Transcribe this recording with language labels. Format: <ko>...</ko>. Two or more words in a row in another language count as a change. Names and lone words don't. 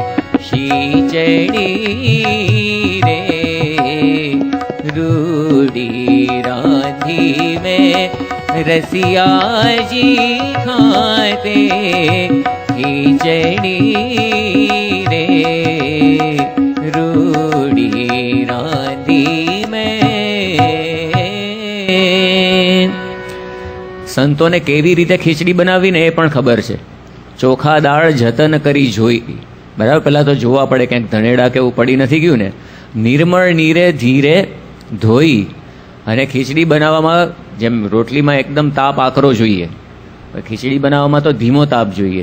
<gu>શીચડી રે, રૂડી રાંધી મેં રસિયા જી ખાતે ખીચડી રે, રૂડી રાંધી મેં. સંતોને કેવી રીતે ખીચડી બનાવીને એ પણ ખબર છે. ચોખા દાળ જતન કરી જોઈ, બરાબર. પહેલાં તો જોવા પડે ક્યાંક ધનેડા કેવું પડી નથી ગયું ને. નિર્મળ નીરે ધીરે ધોઈ, અને ખીચડી બનાવવામાં જેમ રોટલીમાં એકદમ તાપ આકરો જોઈએ, ખીચડી બનાવવામાં તો ધીમો તાપ જોઈએ.</gu>